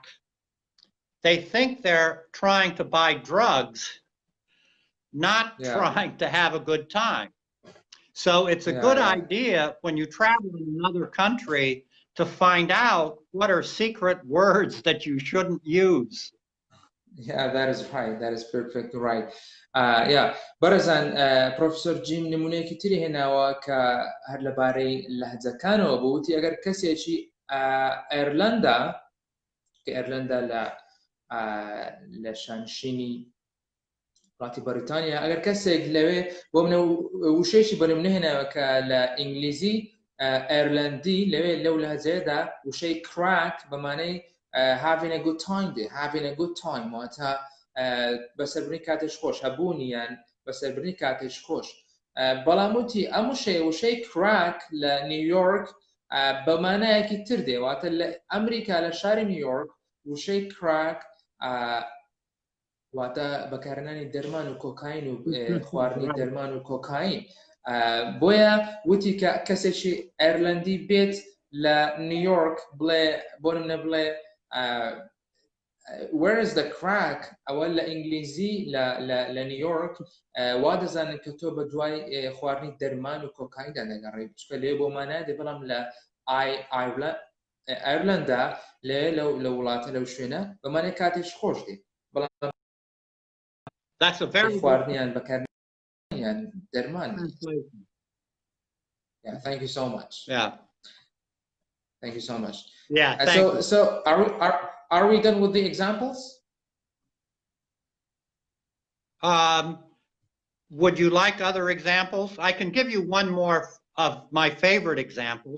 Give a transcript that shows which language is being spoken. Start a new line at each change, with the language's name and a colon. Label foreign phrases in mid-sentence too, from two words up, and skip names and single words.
English: They think they're trying to buy drugs, not trying to have a good time. So it's a good idea when you travel in another country to find out what are secret words that you shouldn't use. Yeah, that is right. That is perfectly right.
Central Kurdish: بەرەزان پرۆفسۆر جیم نمونەیەکی تری هێناوە کە هەر لەبارەی لەهجەکانەوە بۆ وتی ئەگەر کەسێکی ئایرلەندا کە ئایرلەندا لە شانشینی وڵاتی بەریتانیا ئەگەر کەسێک لەوێ بۆ منە وشەیەکی بەنمونە هێناوە کە لە ئینگلیزی ئایرلەندی لەوێ لەو لەهجەیەدا وشەی کراک بەمانەی
English: having a good time
Central Kurdish: دێ
English: having a good time
Central Kurdish: واتە بەسەربردنی کاتێش خۆش هەبوونیان بەسەربردنی کاتێش خۆش بەڵام وتی ئەم وشەی کراک لە نیویۆرک بەمانایەکی تر دێ واتە لە ئەمریکا لە شاری نیویۆرک وشەی کراک واتە بەکارهێنانی دەرمان و کۆکاین و خواردنی دەرمان و کۆکاین بۆیە وتی کە کەسێکی ئایرلەندی بێت لە نیویۆرک بڵێ بۆ نمونە بڵێ
English: where is the crack
Central Kurdish: ئەوە لە ئینگلیزی لە نیویۆرک وا دەزانن کە تۆ بە دوای خواردنی دەرمان و کۆکایندا دەگەڕێی چکە لێ بۆ مانای دێ بەڵام لە ئایرلەندا لە وڵاتە لەو شوێنە بەمانای کاتێش خۆش دێ بەڵام خواردنیان بەکارهێنانیان دەرمان.
English: Thank you so much. Thank you so much. So are we done with the examples? Would you like other examples? I can give you one more of my favorite examples.